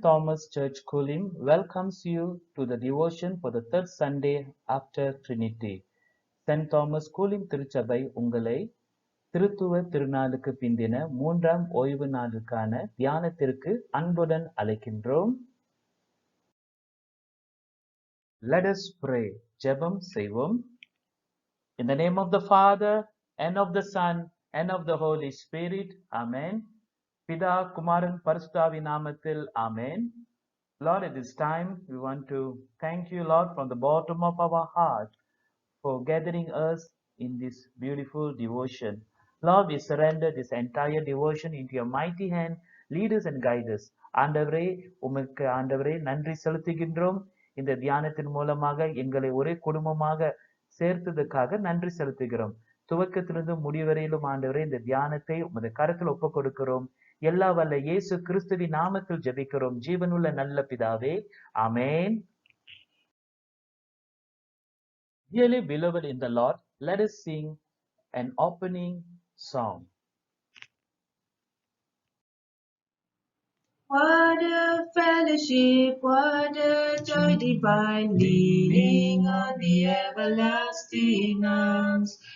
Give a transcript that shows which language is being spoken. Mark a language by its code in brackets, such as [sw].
[en] Thomas Church Kulim welcomes you to the devotion for the third Sunday after Trinity. St. [ta] Thomas Kulim திருச்சபை உங்களை திருத்துவ திருநாளுக்கு பிந்தின மூன்றாம் ஓய்வு நாளுக்கான தியானத்திற்கு அன்புடன் அழைக்கின்றோம். [en] Let us pray. [ta] ஜெபம் செய்வோம். [en] In the name of the Father, and of the Son, and of the Holy Spirit. Amen. [ta] பிதா குமாரன் பரிசுத்தாவி நாமத்தில் Amen. [en] Lord, at this time, we want to thank you, Lord, from the bottom of our heart for gathering us in this beautiful devotion. Lord, we surrender this entire devotion into your mighty hand. Lead us and guide us. [ta] ஆண்டவரே, உமக்கு ஆண்டவரே நன்றி செலுத்துகின்றோம். இந்த தியானத்தின் மூலமாக எங்களை ஒரே குடும்பமாக சேர்த்ததுக்காக நன்றி செலுத்துகிறோம். துவக்கத்திலிருந்து முடிவரையிலும் ஆண்டவரே இந்த தியானத்தை உமது கரத்தில் ஒப்புக் கொடுக்கிறோம். எல்லா வல்ல இயேசு கிறிஸ்துவின் நாமத்தில் ஜெபிக்கிறோம் ஜீவனுள்ள நல்ல பிதாவே. ஆமென். [en] Dearly beloved in the Lord, let us sing an opening song. What a fellowship, what a joy divine, leaning on the everlasting arms.